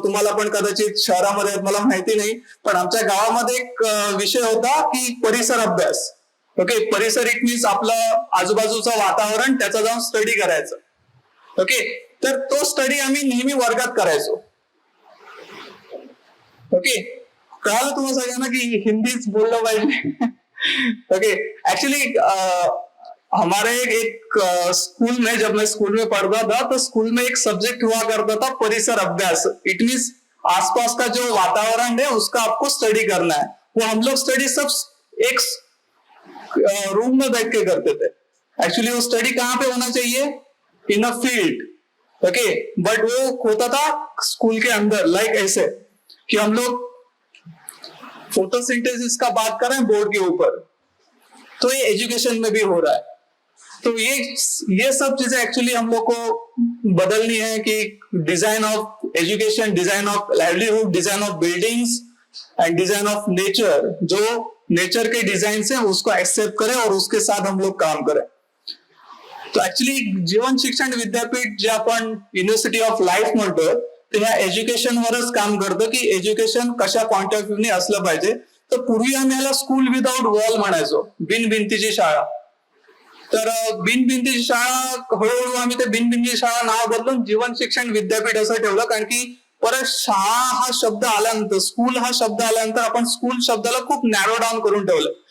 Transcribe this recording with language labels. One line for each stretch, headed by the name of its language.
Marathi: तुम्हाला पण कदाचित शहरामध्ये मला माहिती नाही, पण आमच्या गावामध्ये एक विषय होता की परिसर अभ्यास. ओके, परिसर इट मीन्स आपलं आजूबाजूचं वातावरण, त्याचा जाऊन स्टडी करायचं. ओके, तर तो स्टडी आम्ही नेहमी वर्गात करायचो. ओके, कळालं तुम्हाला सगळ्यांना की हिंदीच बोललं पाहिजे?
Hindi: ओके, एक्चुअली हमारे एक स्कूल में, जब मैं स्कूल में पढ़ता था तो स्कूल में एक सब्जेक्ट हुआ करता था परिसर अभ्यास. इट मीन्स आसपास का जो वातावरण है उसका आपको स्टडी करना है. वो हम लोग स्टडी सब एक रूम में बैठ के करते थे. एक्चुअली वो स्टडी कहाँ पे होना चाहिए?
English: In a field.
Hindi: ओके, बट वो होता था स्कूल के अंदर, लाइक ऐसे कि हम लोग फोटोसिंथेसिस का बात कर रहे हैं बोर्ड के ऊपर, तो ये एजुकेशन में भी हो रहा है। तो ये सब चीजें एक्चुअली हम लोग को बदलनी है कि
English: design of education, design of livelihood, design of buildings and design of nature,
Hindi: जो नेचर के डिजाइन से उसको एक्सेप्ट करें और उसके साथ हम लोग काम करें।
Marathi: तो ऍक्च्युली जीवन शिक्षण विद्यापीठ जे आपण युनिव्हर्सिटी ऑफ लाईफ म्हणतो, ते ह्या एज्युकेशनवरच काम करतं की एज्युकेशन कशा पॉइंट ऑफ व्ह्यूने असलं पाहिजे। तर पूर्वी आम्ही याला स्कूल विदाउट वॉल म्हणायचो, बिनभिंतीची शाळा। तर बिनभिंतीची शाळा, हळूहळू आम्ही ते बिनभिंतीची शाळा नाव बदलून जीवन शिक्षण विद्यापीठ असं ठेवलं, कारण की परत शाळा हा शब्द आल्यानंतर, स्कूल हा शब्द आल्यानंतर आपण स्कूल शब्दाला खूप नॅरो डाऊन करून ठेवलं।